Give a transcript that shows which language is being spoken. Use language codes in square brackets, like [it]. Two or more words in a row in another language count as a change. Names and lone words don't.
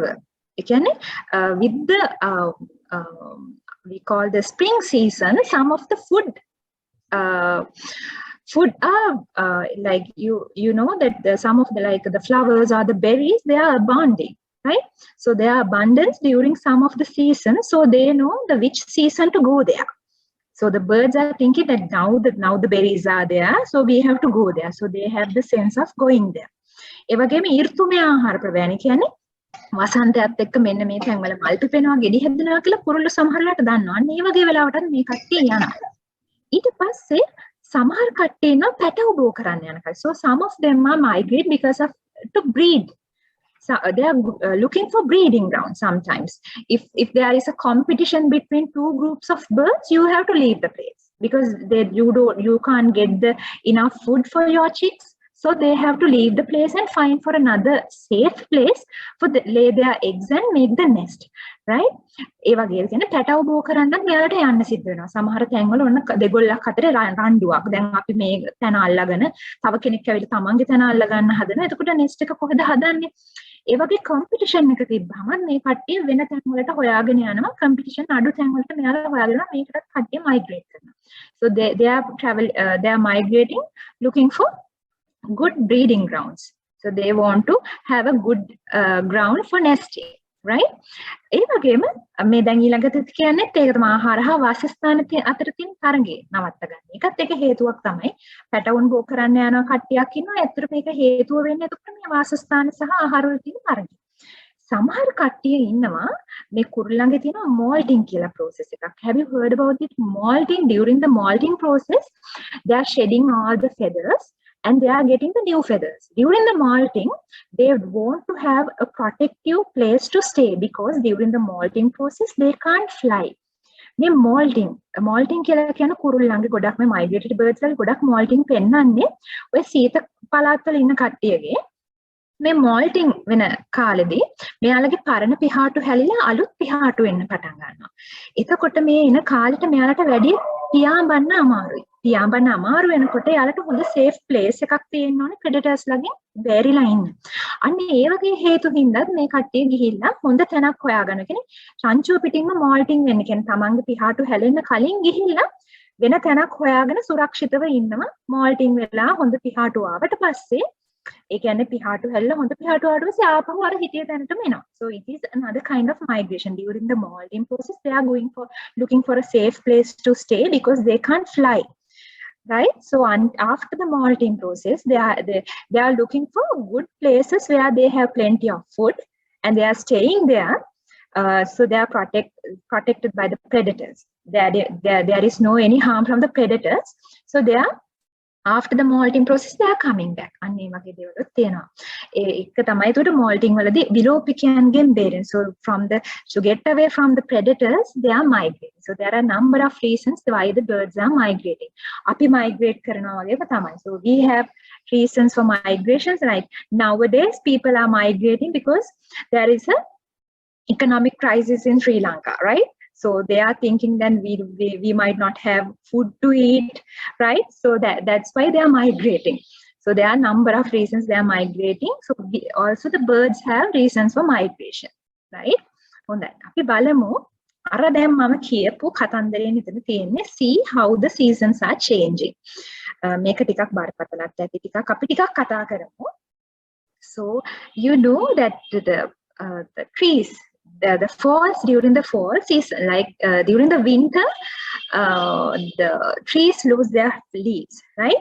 [si] ඒ කියන්නේ [en] with the we call the spring season, some of the food are like you know that some of the like the flowers or the berries, they are abounding, right? So there are abundance during some of the season, so they know which season to go there. So the birds are thinking that now the berries are there, so we have to go there. So they have the sense of going there. [si] ඒ වගේම ඍතුමය ආහාර ප්‍රවේණ කියන්නේ වසන්තයත් එක්ක මෙන්න මේ තැන්වල මල් පිපෙනවා ගෙඩි හැදෙනවා කියලා කුරුල්ල සමහරලාට දන්නවා. අන්න ඒ වගේ වෙලාවටත් මේ කට්ටිය යනවා. ඊට පස්සේ සමහර කට්ටිය ඉන්නවා පැටව බෝ කරන්න යන කල්. [en] So some of them are migrate because of to breed. So they are looking for breeding ground sometimes. If there is a competition between two groups of birds, you have to leave the place because you can't get enough food for your chicks. So they have to leave the place and find for another safe place for lay their eggs and make the nest, right? [si] ඒ වගේ කියන්නේ පැටව බෝ කරන්න මෙයාලට යන්න සිද්ධ වෙනවා. සමහර තැන්වල ඔන්න දෙගොල්ලක් අතර රණ්ඩුවක්. දැන් අපි මේ තැන අල්ලගෙන තව කෙනෙක් ඇවිල්ලා තමන්ගේ තැන අල්ල ගන්න හදනවා. එතකොට nest එක කොහෙද හදන්නේ? ඒ වගේ competition එක තිබ්බම මේ කට්ටිය වෙන තැන් වලට හොයාගෙන යනවා. competition අඩු තැන් වලට මෙයාලා හොයාගෙන මේකටත් කට්ටිය migrate කරනවා. [en] So they are migrating looking for good breeding grounds. So they want to have a good ground for nesting, right? [si] ඒ වගේම මේ දැන් ඊළඟට කියන්නේත් ඒක තමයි ආහාර හා වාසස්ථාන අතර තියෙන තරඟය නවත්ත ගන්න. ඒකත් එක හේතුවක් තමයි. පැටවුන් බෝ කරන්න යන කට්ටියක් ඉන්නවා. ඇත්තට මේක හේතුව වෙන්නේ එතකොට මේ වාසස්ථාන සහ ආහාර වල තියෙන තරඟය. සමහර කට්ටිය ඉන්නවා මේ කුරුල්ලන්ගේ තියෙන molting කියලා process එකක්. [en] Have you heard about it? Molting, during the molting process they are shedding all the feathers and they are getting the new feathers. During the molting, they want to have a protective place to stay because during the molting process, they can't fly. [si] මේ molting කියලා කියන කුරුල්ලන්ගේ ගොඩක් මේ [en] migrated birds [si] වල ගොඩක් molting පෙන්වන්නේ ඔය සීත පළාත්වල ඉන්න කට්ටියගේ මේ molting වෙන කාලෙදී මෙයාලගේ පරණ පිහාටු හැලිලා අලුත් පිහාටු වෙන්න පටන් ගන්නවා. එතකොට මේ එන කාලෙට මෙයාලට වැඩි පියාඹන්න අමාරුයි. පියාඹන්න අමාරු වෙනකොට යාලට හොඳ [en] safe place [si] එකක් තියෙන්න ඕනේ predators ළඟින් බැරිලා ඉන්න. අන්න ඒ වගේ හේතු හින්දාත් මේ කට්ටිය ගිහිල්ලා හොඳ තැනක් හොයාගෙන කියන්නේ රංචුව පිටින්ම molting වෙන්න කියන්නේ තමන්ගේ පිහාටු හැලෙන්න කලින් ගිහිල්ලා වෙන තැනක් හොයාගෙන සුරක්ෂිතව ඉන්නවා. molting වෙලා හොඳ පිහාටු ආවට පස්සේ ඒ කියන්නේ පිහාටු හැල්ල හොඳ පිහාටු ආවට පස්සේ ආපහු අර හිටිය තැනටම එනවා. [en] So it is another kind of migration. During the molting process they are looking for a safe place to stay because they can't fly, right? So after the molting process they are looking for good places where they have plenty of food and they are staying there. So they are protected by the predators. There is no any harm from the predators. So they are after the molting process they are coming back. [si] අන්න ඒ වගේ දේවලුත් තියෙනවා. ඒක තමයි ඒකට molting වලදී විලෝපිකයන්ගෙන් බේරෙන. [en] So to get away from the predators they are migrating. So there are a number of reasons why the birds are migrating. [si] අපි migrate කරනවා වගේම තමයි. [en] So we have reasons for migrations, right? Nowadays people are migrating because there is a economic crisis in Sri Lanka, right? So they are thinking then we might not have food to eat, right? So that's why they are migrating. So there are a number of reasons they are migrating. So also the birds have reasons for migration, right? [si] හොඳයි. අපි බලමු අර දැන් මම කියපු කතන්දරේ මෙතන තියෙන්නේ [en] see how the seasons are changing. [si] මේක ටිකක් බරපතලත් ඇති ටිකක් අපි ටිකක් කතා කරමු. [en] So you know that the trees the falls during the fall season, like during the winter the trees lose their leaves, right?